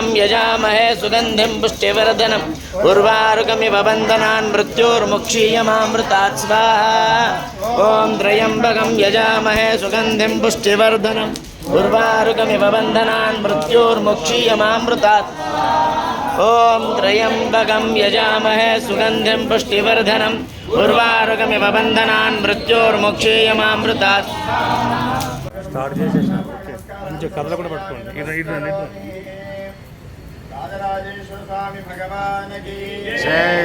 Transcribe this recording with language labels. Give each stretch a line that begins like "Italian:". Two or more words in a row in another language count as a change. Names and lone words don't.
Sanskrit: यजामहे सुगंधिं पुष्टिवर्धनम् उर्वारुकमिव बन्धनान् मृत्योर्मुक्षीयमामृतात् स्वाहा ओम त्र्यंबकं यजामहे सुगंधिं पुष्टिवर्धनम् उर्वारुकमिव बन्धनान् मृत्योर्मुक्षीयमामृतात् ओम त्र्यंबकं यजामहे सुगंधिं पुष्टिवर्धनम् उर्वारुकमिव बन्धनान् मृत्योर्मुक्षीयमामृतात्
Telugu: స్టార్ట్ చేసేసాం కొంచెం కథలు కూడా పట్టుకోండి రాజరాజేశ్వర స్వామి
Hindi: भगवान की
Telugu: జై